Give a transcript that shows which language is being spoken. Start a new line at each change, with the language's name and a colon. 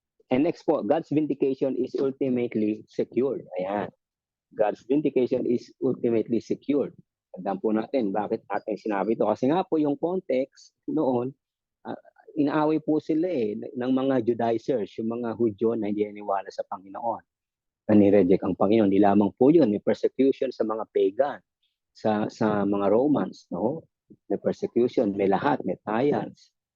English: And next po, God's vindication is ultimately secured. Ayan. God's vindication is ultimately secured.
Filipino: Tandaan po natin, bakit natin sinabi ito? Kasi nga po yung context noon, inaaway po sila ng mga Judaizers, yung mga Hudyo na hindi naniwala sa Panginoon. Na nireject ang Panginoon. Hindi lamang po yun, may persecution sa mga pagan, sa mga Romans, no? May persecution, may lahat, may trials.